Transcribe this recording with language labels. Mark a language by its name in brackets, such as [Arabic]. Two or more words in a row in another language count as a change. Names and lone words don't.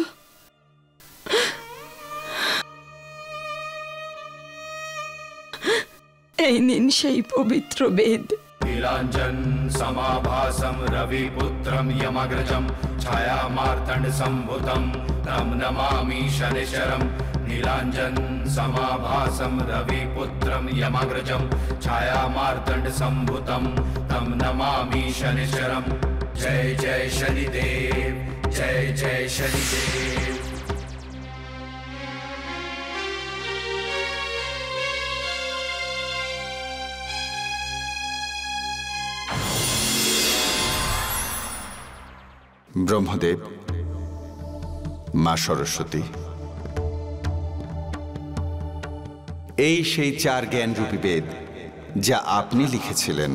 [Bangla] এই নিন সেই পবিত্র বেদ। [Sanskrit] नीलांजन समाभासम रविपुत्रम यमग्रजम छाया मार्तंड संभुतम तम नमामि शनिचरम। नीलांजन समाभासम रविपुत्रम यमग्रजम छाया मार्तंड संभुतम तम नमामि शनिचरम। [Hindi] जय जय शनिदेव, जय जय शनिदेव। [Bangla] ব্রহ্মদেব, মা সরস্বতী, এই সেই 4 জ্ঞানরূপী বেদ যা আপনি লিখেছিলেন।